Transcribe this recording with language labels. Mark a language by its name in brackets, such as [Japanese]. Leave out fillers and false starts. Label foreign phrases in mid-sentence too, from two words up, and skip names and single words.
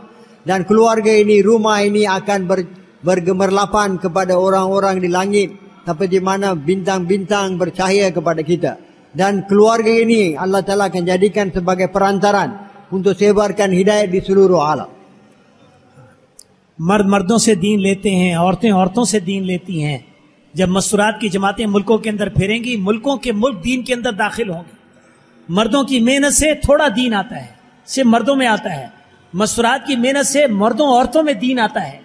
[Malay] Dan keluarga ini, rumah ini akan bergemerlapan kepada orang-orang di langit, tapi di mana bintang-bintang bercahaya kepada kita. Dan keluarga ini Allah Ta'ala akan jadikan sebagai perantaran untuk sebarkan hidayat di seluruh alam. [Urdu] مرد مردوں سے دین لیتے ہیں، عورتیں عورتوں سے دین لیتی ہیں. جب مستورات کی جماعتیں ملکوں کے اندر پھریں گی، ملکوں کے ملک دین کے اندر داخل ہوں گے. مردوں کی محنت سے تھوڑا دین آتا ہے، صرف مردوں میں آتا ہے. مستورات کی محنت سے مردوں عورتوں میں دین آتا ہے.